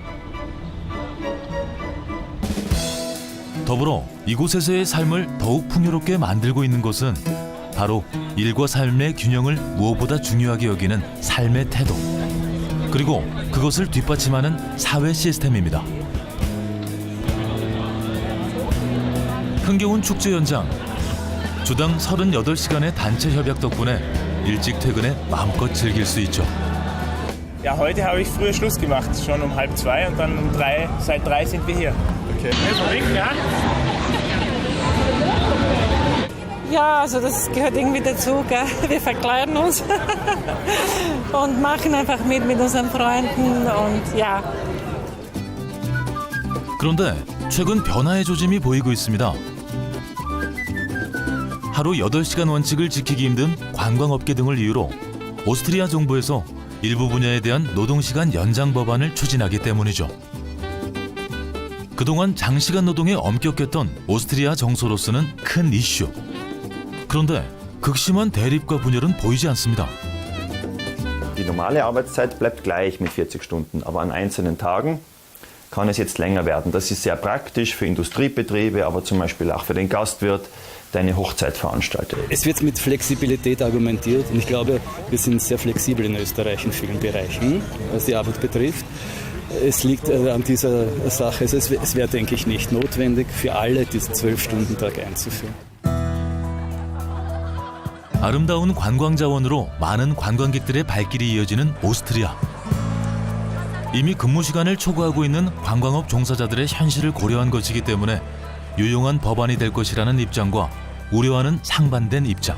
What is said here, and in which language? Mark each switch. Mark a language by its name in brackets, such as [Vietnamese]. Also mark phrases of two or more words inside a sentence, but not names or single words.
[Korean] 더불어 이곳에서의 삶을 더욱 풍요롭게 만들고 있는 것은 바로 일과 삶의 균형을 무엇보다 중요하게 여기는 삶의 태도, 그리고 그것을 뒷받침하는 사회 시스템입니다. 흥겨운 축제 현장, 주당 38시간의 단체 협약 덕분에 일찍 퇴근해 마음껏 즐길 수 있죠. [German] Ja, heute habe ich früher Schluss gemacht, schon um 1:30 und dann um 3, seit 3 sind wir hier. Okay. Ja? Ja, also das gehört irgendwie dazu, gell? Wir verkleiden uns und machen einfach mit unseren Freunden und ja. [Korean] 그런데 최근 변화의 조짐이 보이고 있습니다. 하루 8시간 원칙을 지키기 힘든 관광업계 등을 이유로 오스트리아 정부에서 일부 분야에 대한 노동시간 연장 법안을 추진하기 때문이죠. 그동안 장시간 노동에 엄격했던 오스트리아 정서로서는 큰 이슈. 그런데 극심한 대립과 분열은 보이지 않습니다. [German] Die normale Arbeitszeit bleibt gleich mit 40 Stunden, aber an einzelnen Tagen kann es jetzt länger werden. Das ist sehr praktisch für Industriebetriebe, aber zum Beispiel auch für den Gastwirt, der eine Hochzeit veranstaltet. Es wird mit Flexibilität argumentiert und ich glaube, wir sind sehr flexibel in Österreich in vielen Bereichen, was die Arbeit betrifft. Es liegt an dieser Sache, also es wäre, denke ich, nicht notwendig, für alle diesen 12-Stunden-Tag einzuführen. [Korean] 아름다운 관광 자원으로 많은 관광객들의 발길이 이어지는 오스트리아. 이미 근무 시간을 초과하고 있는 관광업 종사자들의 현실을 고려한 것이기 때문에 유용한 법안이 될 것이라는 입장과 우려하는 상반된 입장.